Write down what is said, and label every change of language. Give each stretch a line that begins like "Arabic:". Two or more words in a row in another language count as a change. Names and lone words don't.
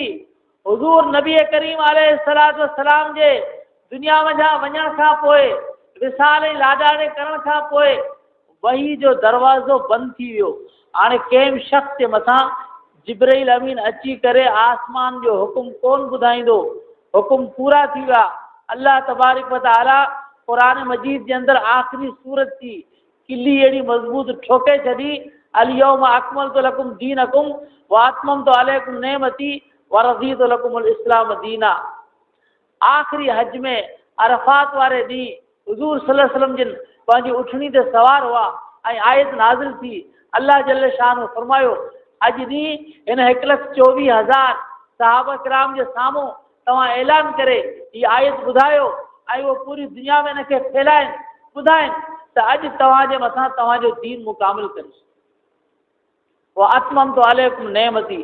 Sindhi: हुज़ूर नबी करीम
Arabic: عليه الصلاة والسلام
Sindhi: जे दुनिया वञा वञण खां पोइ, विसाल ऐं लाॾाणे करण खां पोइ वही जो दरवाज़ो बंदि थी वियो। हाणे कंहिं शख़्स जे मथां जिब्राइल अमीन अची करे आसमान जो हुकुम कोन ॿुधाईंदो, हुकुम पूरा थी विया।
Arabic: الله تبارك وتعالى
Sindhi: क़ुरान मजीद जे अंदरि आख़िरी सूरत जी किली अहिड़ी मज़बूत ठोके छॾी,
Arabic: اليوم أكملت لكم دينكم وأتممت عليكم نعمتي ورضيت لكم الإسلام دينا.
Sindhi: आख़िरी हज में अरफात वारे ॾींहुं हुज़ूर
Arabic: صلى الله عليه وسلم
Sindhi: जिन पंहिंजी उठणी ते सवार हुआ ऐं आयत नाज़िल थी।
Arabic: الله جل شأنه
Sindhi: फरमायो अॼु ॾींहुं हिन 1,24,000 सहाबा किराम जे साम्हूं तव्हां ऐलान करे हीअ आयत ॿुधायो ऐं उहो पूरी दुनिया में हिनखे फैलाइनि, ॿुधाइनि त अॼु तव्हांजे मथां तव्हांजो दीन मुकामिल करे वो
Arabic: أتممت عليكم نعمتي.